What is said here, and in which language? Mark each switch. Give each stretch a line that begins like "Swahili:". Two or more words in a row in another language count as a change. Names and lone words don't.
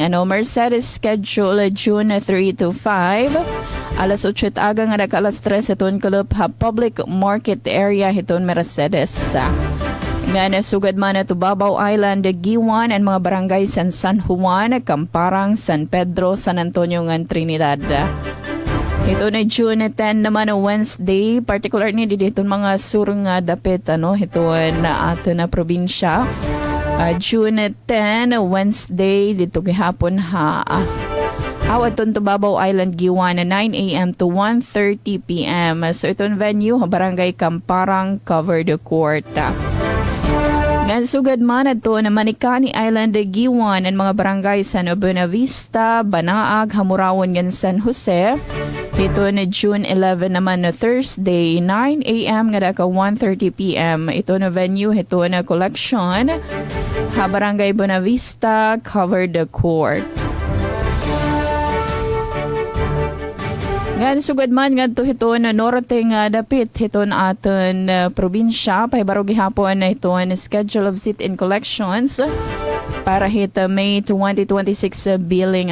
English: Mercedes schedule June 3 to 5.
Waray: Alas 8 aga nga naka alas 3 iton kalup public market area hiton Mercedes. Nga nasugad man na Tubabaw Island, Giwan, and mga barangay San Juan, Camparang, San Pedro, San Antonio, ng Trinidad. Ito na June 10 naman na Wednesday, particular ni dito mga surong dapit, ito na ato na probinsya. June 10, Wednesday, dito gihapon ha. Awat ton Tubabaw Island, Giwan, 9 a.m.
English: to 1:30 p.m.
Waray: So itong venue, barangay Camparang,
English: covered court.
Waray: Ngan sugad man ato na Manikani Island, Giwan, ang mga barangay San Buena Vista, Banaag, Hamurawon, ngan San Jose. Ito na June 11 naman na Thursday, 9 a.m. nga daka 1:30 p.m. Ito na venue, ito na collection. Barangay Buena Vista,
English: covered the court.
Waray: Ngan sugad man nga ito na norte nga dapit ito na aton probinsya. Pahibaro gihapon na ito na
English: schedule of sit-in collections
Waray: para hit May 2026 billing.